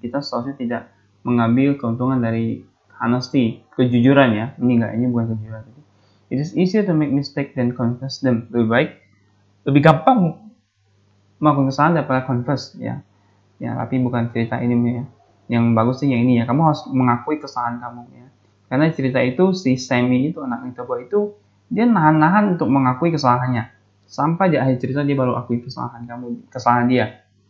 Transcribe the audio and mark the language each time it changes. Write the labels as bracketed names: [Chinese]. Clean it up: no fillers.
[Indonesian] Kita seharusnya tidak mengambil keuntungan dari honesty, kejujuran ya. Ini bukan kejujuran. [English] It is easier to make mistake than confess them. [Indonesian] Lebih gampang melakukan kesalahan daripada confess ya. Ya, tapi bukan cerita ini ya. Yang bagus sih yang ini ya. Kamu harus mengakui kesalahan kamu ya. Karena cerita itu si Sammy itu anak little boy itu dia nahan-nahan untuk mengakui kesalahannya. Sampai di akhir cerita dia baru akui kesalahan dia.